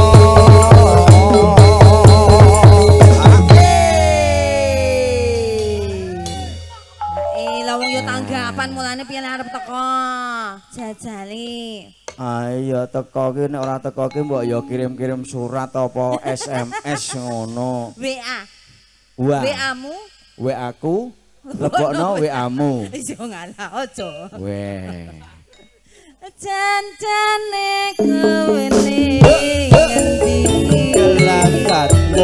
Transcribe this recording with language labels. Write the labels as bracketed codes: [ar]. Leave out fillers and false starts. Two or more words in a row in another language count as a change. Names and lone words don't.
[jv] lawang yo tanggapan mulane piye arep teko jajali. Ayo teko ki nek ora teko ki mbok ya kirim-kirim surat apa SMS ngono. WA. Wah. WA-mu? WA-ku lebokno WA-mu. Iso ngalah aja. Weh. Janjane kowe ning ngendi? Kelakatmu